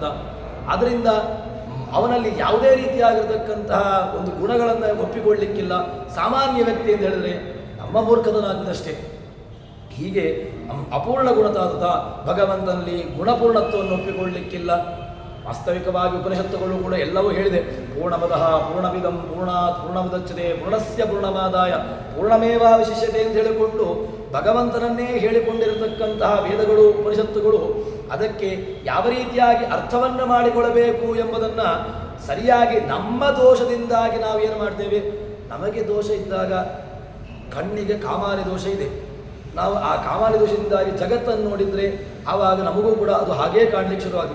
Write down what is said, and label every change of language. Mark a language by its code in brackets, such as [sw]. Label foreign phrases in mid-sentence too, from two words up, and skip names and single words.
[kn] ಆದ್ದರಿಂದ ಅವನಲ್ಲಿ ಯಾವುದೇ ರೀತಿಯಾಗಿರತಕ್ಕಂತಹ ಒಂದು ಗುಣಗಳನ್ನು ಒಪ್ಪಿಕೊಳ್ಳಿಕ್ಕಿಲ್ಲ. ಸಾಮಾನ್ಯ ವ್ಯಕ್ತಿ ಅಂತ ಹೇಳಿದ್ರೆ ನಮ್ಮ ಮೂರ್ಖತನಾಗುವುದಷ್ಟೇ. ಹೀಗೆ ಅಪೂರ್ಣ ಗುಣತಾದ ಭಗವಂತನಲ್ಲಿ ಗುಣಪೂರ್ಣತ್ವವನ್ನು ಒಪ್ಪಿಕೊಳ್ಳಿಕ್ಕಿಲ್ಲ. ವಾಸ್ತವಿಕವಾಗಿ ಉಪನಿಷತ್ತುಗಳು ಕೂಡ ಎಲ್ಲವೂ ಹೇಳಿದೆ, [sa] ಪೂರ್ಣಮದಃ ಪೂರ್ಣಮಿದಂ ಪೂರ್ಣಾತ್ ಪೂರ್ಣಮುದಚ್ಯತೆ ಪೂರ್ಣಸ್ಯ ಪೂರ್ಣಮಾದಾಯ ಪೂರ್ಣಮೇವಾವಶಿಷ್ಯತೆ [kn] ಅಂತ ಹೇಳಿಕೊಂಡು ಭಗವಂತನನ್ನೇ ಹೇಳಿಕೊಂಡಿರತಕ್ಕಂತಹ ವೇದಗಳು ಉಪನಿಷತ್ತುಗಳು ಅದಕ್ಕೆ ಯಾವ ರೀತಿಯಾಗಿ ಅರ್ಥವನ್ನು ಮಾಡಿಕೊಳ್ಳಬೇಕು ಎಂಬುದನ್ನು ಸರಿಯಾಗಿ ನಮ್ಮ ದೋಷದಿಂದಾಗಿ ನಾವೇನು ಮಾಡ್ತೇವೆ. ನಮಗೆ ದೋಷ ಇದ್ದಾಗ ಕಣ್ಣಿಗೆ ಕಾಮಾರಿ ದೋಷ ಇದೆ, ನಾವು ಆ ಕಾಮಾರಿ ದೋಷದಿಂದಾಗಿ ಜಗತ್ತನ್ನು ನೋಡಿದರೆ ಆವಾಗ ನಮಗೂ ಕೂಡ ಅದು ಹಾಗೇ ಕಾಣಲಿಕ್ಕೆ ಶುರುವಾಗಿದೆ.